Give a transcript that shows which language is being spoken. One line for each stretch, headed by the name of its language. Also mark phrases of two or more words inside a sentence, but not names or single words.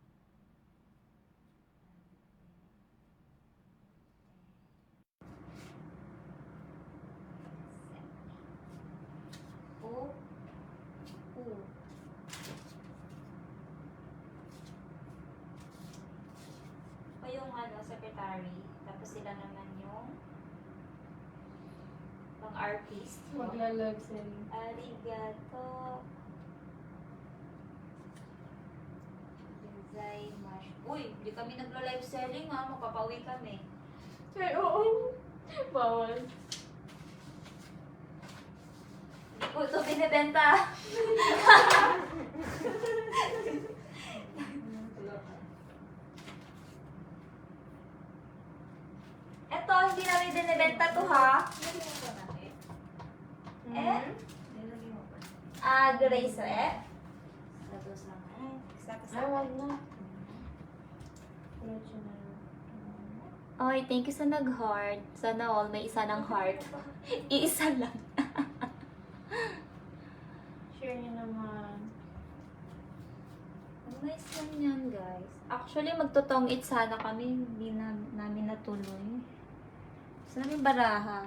Filipino: O. U. O yung ano, secretary. Tapos sila naman yung pang artist. Magla-live selling.
Japanese: ありがとう。ございます.
Filipino: Uy, hindi kami nagla-live selling ha. Mapapauwi kami. Ay, oo. Bawal. Hindi ko ito binibenta. Eto, hindi namin binibenta to ha. Eh? Grace eh? Tapos lang eh. Ay, wag na. Diretso na lang. Oy,
English: thank you
Filipino: sa nag-heart. Sana all may isa ng heart. Iisa lang. Share niyo naman. Ang nice lang yan, guys. Actually, magtotong-it sana kami. Hindi namin natuloy. Gusto namin baraha.